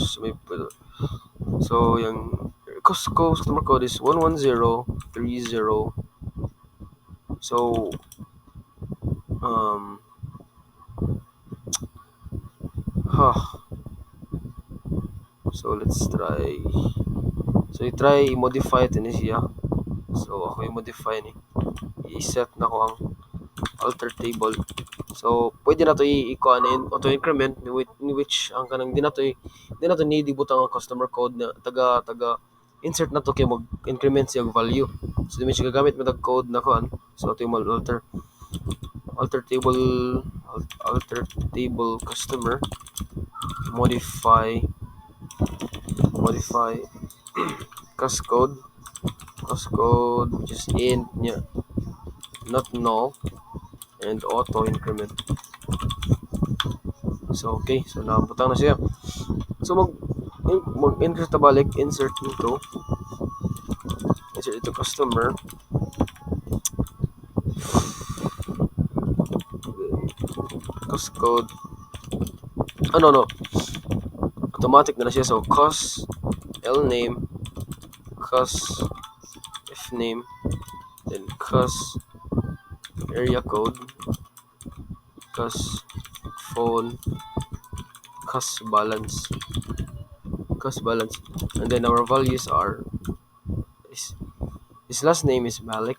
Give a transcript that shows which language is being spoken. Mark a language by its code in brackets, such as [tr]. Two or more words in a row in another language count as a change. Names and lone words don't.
[en] So yung customer code is 11030. So so let's try. [ceb] So i-try i-modify ito ni siya. So ako i-modify ni. I-set na ko ang [en] alter table. [ceb] So pwede na to i-kuanin [en] auto increment [ceb] ni which ang kanang di na to need ibutang ang [en] customer code [ceb] na taga insert na to kay mag increment siya og value. So di man siya gagamit mo tag code na kuan. [tl] So ito yung [en] alter table customer modify cus code which is int niya, not null, and auto increment. [ceb] So okay, so nabutang na siya. [en] So [ceb] mag-insert balik, [en] insert into customer, cus code, no, automatic [ceb] na siya. [en] So cus l name, cus f name, then cus area code, cus phone, cus balance, and then our values are His last name is Malik.